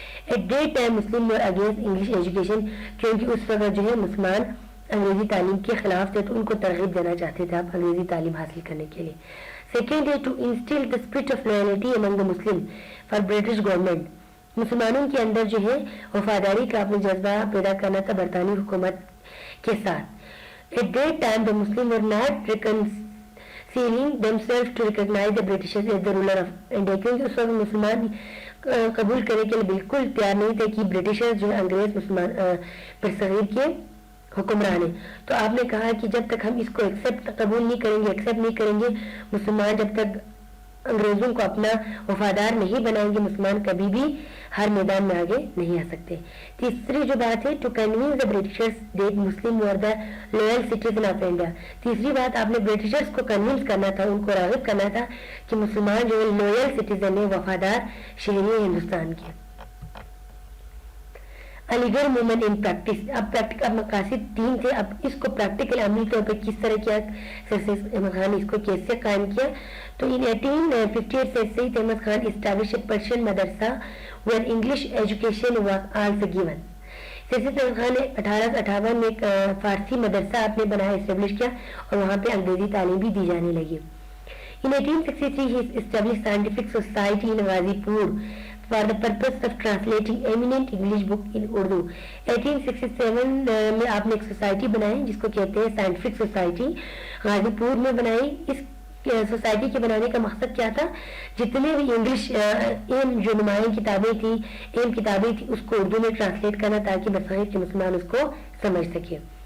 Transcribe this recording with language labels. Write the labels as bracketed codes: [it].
[en] at that time Muslim were against English education, [ur] کیونکہ اس وقت جو ہے مسلمان انگریزی تعلیم کے خلاف تھے, تو ان کو ترغیب دینا چاہتے تھے آپ انگریزی تعلیم حاصل کرنے کے لیے. [en] Second ہے to install the spirit of loyalty among the Muslim for British government. [ur] مسلمانوں کے اندر جو ہے وفاداری کا اپنے جذبہ پیدا کرنا تھا برطانوی حکومت کے ساتھ. [en] At that time the Muslims were not reconciling themselves to recognize the Britishers as the ruler of India. [ur] کیونکہ اس وقت مسلمان قبول کرنے کے لیے بالکل تیار نہیں تھے کہ برٹشر جو انگریز مسلمان برصغیر کے حکمران ہیں. تو آپ نے کہا کہ جب تک ہم اس کو قبول نہیں کریں گے, ایکسیپٹ نہیں کریں گے, مسلمان جب تک انگریزوں کو اپنا وفادار نہیں بنائیں گے مسلمان کبھی بھی ہر میدان میں آگے نہیں آ سکتے. تیسری جو بات ہے [en] To convince the Britishers that Muslim were the loyal citizen of India. [ur] تیسری بات آپ نے برٹشرز کو کنوینس کرنا تھا, ان کو راغب کرنا تھا کہ مسلمان جو ہے لوئل سٹیزن ہے, وفادار شہری ہے ہندوستان کے. علی گڑھ موومنٹ ان پریکٹس. اب مقاصد 3 تھے, اب اس کو پریکٹیکل عملی طور پر کس طرح کیا سر سید احمد خان اس کو کیسے قائم کیا. [en] تو ان 1858 سے Syed Ahmad Khan establish a Persian madrasa where English education was also given. [ur] سید احمد خان نے 1858 میں ایک فارسی مدرسہ آپ نے بنایا, اسٹیبلش کیا, اور وہاں پہ انگریزی تعلیم بھی دی جانے لگی. [en] In 1863 he established scientific society in Ghazipur for the purpose of translating eminent English book in Urdu. [ur] 1867 میں آپ نے ایک سوسائٹی بنائی جس کو کہتے ہیں سائنٹیفک سوسائٹی, غازی پور میں بنائی. اس سوسائٹی کے بنانے کا مقصد کیا تھا, جتنے بھی انگلش جو نمایاں کتابیں تھیں, کتابیں تھیں, اس کو اردو میں ٹرانسلیٹ کرنا تاکہ بصائر کے مسلمان اس کو سمجھ سکے.